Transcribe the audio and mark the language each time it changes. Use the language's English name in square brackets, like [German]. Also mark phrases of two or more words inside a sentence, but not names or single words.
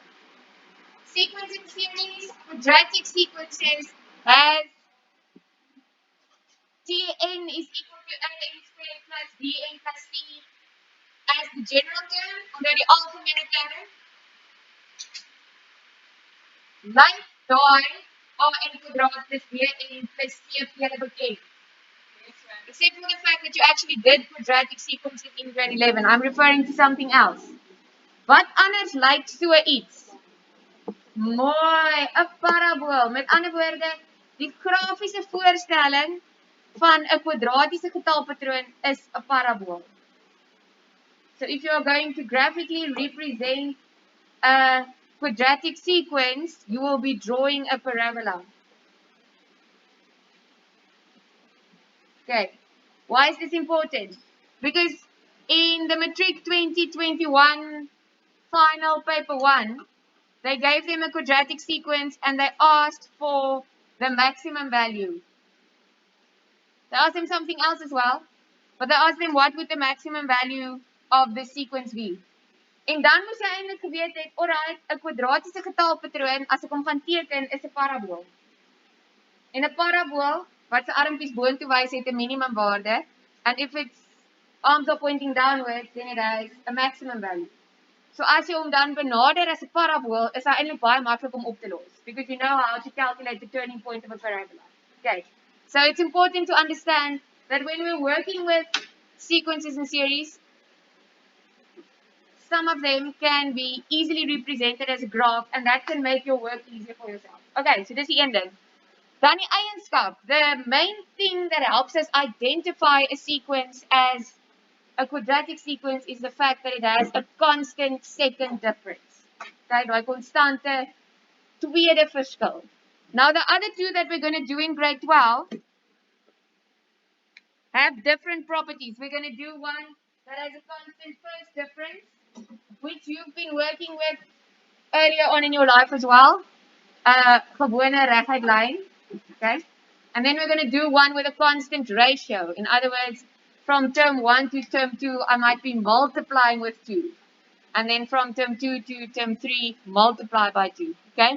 [English] Sequencing series, quadratic sequences has Tn is equal to An squared plus Dn plus C as the general term, although the algebraic term, like [Afrikaans] daai An kwadraat plus Bn plus C hele bekend. [English] Except for the fact that you actually did quadratic sequences in grade 11. I'm referring to something else. [Afrikaans] Wat anders lyk so iets? Mooi, 'n parabool. Met ander woorde, die grafiese voorstelling van 'n kwadratiese getalpatroon is 'n parabool. [English] So if you are going to graphically represent a quadratic sequence, you will be drawing a parabola. Okay. Why is this important? Because in the Matric 2021 final paper 1, they gave them a quadratic sequence and they asked for the maximum value. They asked them something else as well, but they asked them what would the maximum value of the sequence be. [Afrikaans] En dan moes jy eintlik geweet het, alright, 'n kwadratiese getalpatroon as ek hom gaan teken is 'n parabool. En 'n parabool wat se armpies boontoe wys het 'n minimum waarde, [English] and if its arms are pointing downwards, then it has a maximum value. [Afrikaans] So as jy hom dan benader as 'n parabool, is hy eintlik baie maklik om op te los, [English] because you know how to calculate the turning point of a parabola. Okay. So it's important to understand that when we're working with sequences and series, some of them can be easily represented as a graph, and that can make your work easier for yourself. [Afrikaans] Okay, so dis die een ding. Dan die eienskap. [English] The main thing that helps us identify a sequence as a quadratic sequence is the fact that it has a constant second difference. [Afrikaans] Okay, daai konstante tweede verskil. [English] Now the other two that we're going to do in grade 12 have different properties. We're going to do one that has a constant first difference, which you've been working with earlier on in your life as well. [Afrikaans] Gewone reguit lyn. [English] Okay. And then we're going to do one with a constant ratio. In other words, from term 1 to term 2, I might be multiplying with 2. And then from term 2 to term 3, multiply by 2. Okay?